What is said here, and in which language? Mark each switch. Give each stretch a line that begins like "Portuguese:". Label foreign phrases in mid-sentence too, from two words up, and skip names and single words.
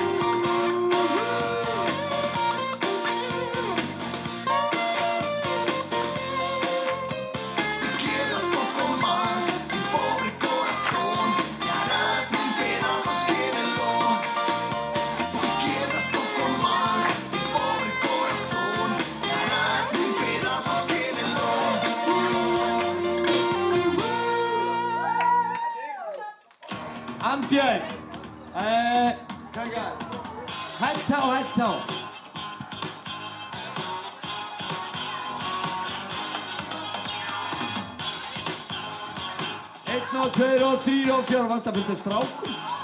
Spanish: Si quiebras poco más, mi pobre corazón, te harás 1000 pedazos, quiérelo. Si quiebras poco más, mi pobre corazón, te harás 1000 pedazos, quiérelo.
Icelandic: Ambjörn. Kaka. Hætta á, hætta á. Einn og 2 og 3 og 4 vantar fyrir strákum.